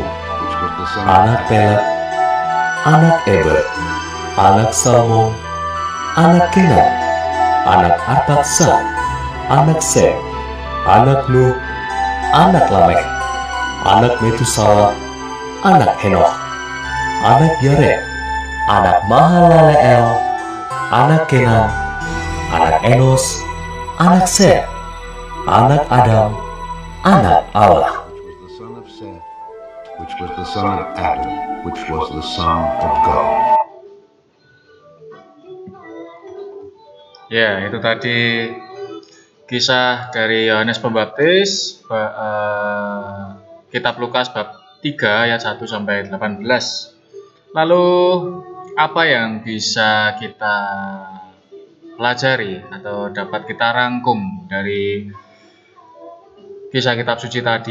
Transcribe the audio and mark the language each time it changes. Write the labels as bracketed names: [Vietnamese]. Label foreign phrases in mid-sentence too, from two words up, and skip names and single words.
[Indonesian] anak Pelet, anak Eber, anak Salmon, anak Kenan, anak Arpakshad, anak Sem, anak Nuh, anak Lamekh, anak Metusala, anak Henokh, anak Yared, anak Mahalaleel, anak Kenan, anak Enos, anak Seth, anak Adam, anak Allah. [English] Which was the son of Adam. which was the Son of God. [Indonesian] Ya, itu tadi kisah dari Yohanes Pembaptis, kitab Lukas bab 3 ayat 1 sampai 18. Lalu apa yang bisa kita pelajari atau dapat kita rangkum dari kisah kitab suci tadi?